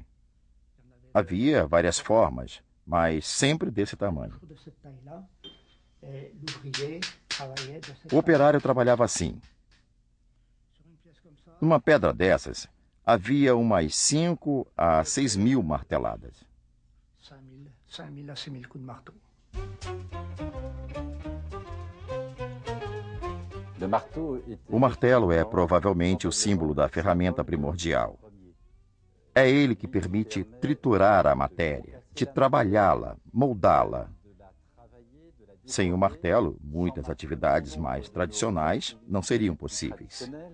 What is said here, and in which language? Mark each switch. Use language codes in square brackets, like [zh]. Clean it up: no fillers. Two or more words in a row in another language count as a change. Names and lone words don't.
[pt] Havia várias formas, mas sempre desse tamanho. O operário trabalhava assim. Numa pedra dessas, havia umas 5 a 6 mil marteladas. [fr] 5 000 à 6 000 coups de marteau. [pt] O martelo é provavelmente o símbolo da ferramenta primordial. É ele que permite triturar a matéria, de trabalhá-la, moldá-la. Sem o martelo, muitas atividades mais tradicionais não seriam possíveis.